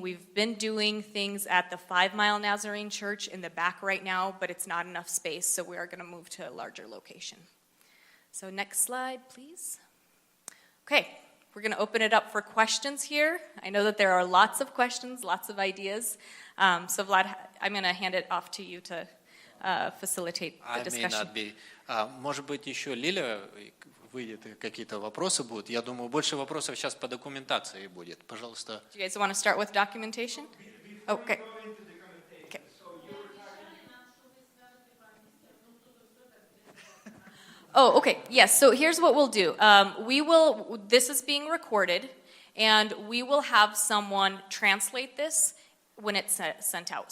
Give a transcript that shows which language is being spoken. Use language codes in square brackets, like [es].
[en] We've been doing things at the 5 Mile Nazarene Church in the back right now, but it's not enough space, so we are going to move to a larger location. So next slide, please. Okay, we're going to open it up for questions here. I know that there are lots of questions, lots of ideas. So Vlad, I'm going to hand it off to you to facilitate the discussion. I may not be. [ru] Может быть, еще Лиля выйдет, и какие-то вопросы будут. Я думаю, больше вопросов сейчас по документации будет. Пожалуйста. [en] Do you guys want to start with documentation? Okay. Okay. Oh, okay. Yes. So here's what we'll do. This is being recorded, and we will have someone translate this when it's sent out.